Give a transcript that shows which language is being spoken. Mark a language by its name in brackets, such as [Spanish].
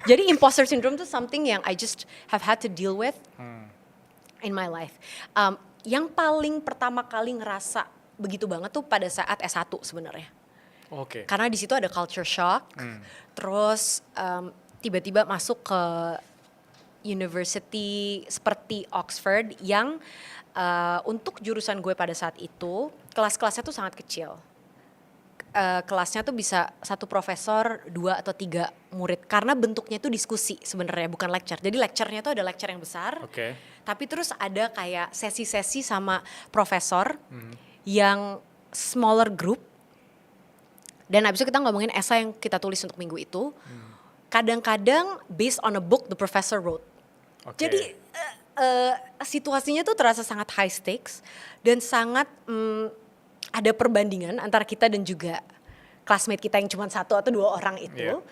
[English] Jadi imposter syndrome tuh something yang I just have had to deal with in my life. [Indonesian] Yang paling pertama kali ngerasa begitu banget tuh pada saat S1 sebenarnya. Karena di situ ada culture shock. Terus tiba-tiba masuk ke university seperti Oxford yang untuk jurusan gue pada saat itu kelas-kelasnya tuh sangat kecil. Kelasnya tuh bisa 1 profesor, 2 atau 3 murid, karena bentuknya tuh diskusi sebenarnya, bukan lecture. Jadi lecture-nya tuh ada lecture yang besar, tapi terus ada kayak sesi-sesi sama profesor yang smaller group. Dan abis itu kita ngomongin esai yang kita tulis untuk minggu itu. [English] Kadang-kadang based on a book the professor wrote. [Indonesian] Jadi situasinya tuh terasa sangat high stakes dan sangat ada perbandingan antara kita dan juga classmate kita yang cuma 1 atau 2 orang itu.